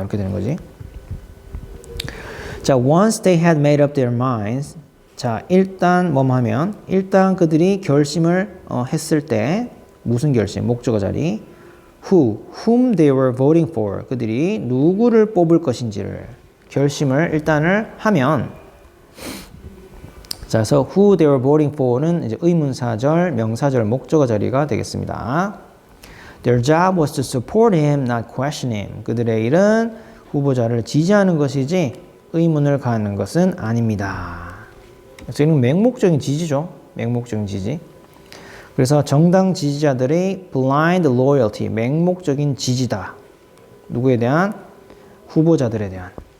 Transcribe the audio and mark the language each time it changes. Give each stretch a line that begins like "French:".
Korean: 이렇게 되는 거지.
English: 자, once they had made up their minds.
Korean: 자, 일단 뭐뭐 하면 일단 그들이 결심을 했을 때 무슨 결심? 목적어 자리.
English: whom they were voting for.
Korean: 그들이 누구를 뽑을 것인지를 결심을 일단을 하면 자, 그래서
English: who they were voting for
Korean: 는 이제 의문사절, 명사절, 목적어 자리가 되겠습니다.
English: Their job was to support him, not question him.
Korean: 그들의 일은 후보자를 지지하는 것이지 의문을 가하는 것은 아닙니다. 그래서 이는 맹목적인 지지죠. 맹목적인 지지. 그래서 정당 지지자들의 blind loyalty, 맹목적인 지지다. 누구에 대한? 후보자들에 대한.